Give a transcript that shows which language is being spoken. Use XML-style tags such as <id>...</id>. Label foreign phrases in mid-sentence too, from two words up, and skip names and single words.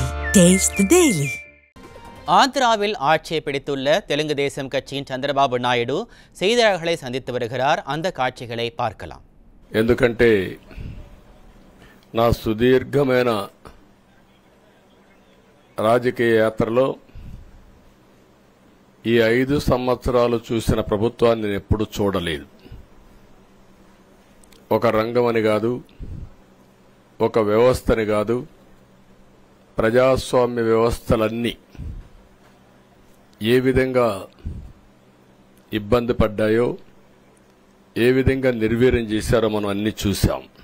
<en>Taste the Daily.</en> <ta>ஆந்திராவில் ஆட்சியை பிடித்துள்ள தெலுங்கு தேசம் கட்சியின் சந்திரబాబు నాయుడు செய்தியாளர்களை சந்தித்து வருகிறார். அந்த காட்சிகளை பார்க்கலாம்.</ta> <te>ఎందుకంటే నా సుదీర్ఘమైన రాజకీయ యాత్రలో ఈ 5 సంవత్సరాలు చూసిన ప్రభుత్వాన్ని నేను ఎప్పుడూ చూడలేదు. ఒక రంగమని కాదు, ఒక వ్యవస్థని కాదు, ప్రజాస్వామ్య వ్యవస్థలన్నీ ఏ విధంగా ఇబ్బంది పడ్డాయో, ఏ విధంగా నిర్వీర్యం చేశారో మనం అన్ని చూసాం.</te>